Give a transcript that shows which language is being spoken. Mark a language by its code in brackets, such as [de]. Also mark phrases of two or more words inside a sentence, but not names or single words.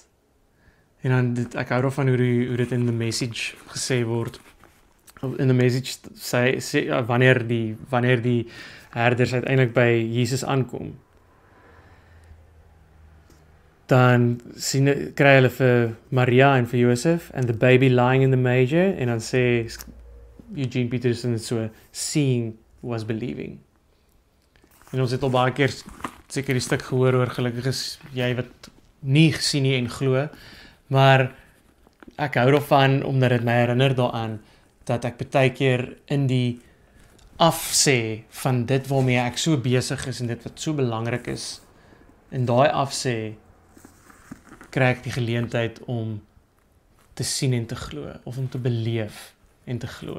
[af] En dan, ek hou daarvan hoe dit in The Message gesê word. In The Message sê wanneer die herders uiteindelik by Jesus aankom, dan kry hulle vir Maria en vir Josef, [en] and the baby lying in the manger, [af] en dan sê Eugene Peterson so, [en] seeing was believing. [af] En ons het al baie keer seker die stuk gehoor oor gelukkig is jy wat nie gesien nie en glo, maar ek hou daarvan omdat dit my herinner daaraan dat ek baie keer in die afsê van dit waarmee ek so besig is en dit wat so belangrik is, in daai afsê kry ek die geleentheid om te sien en te glo, of om te beleef en te glo.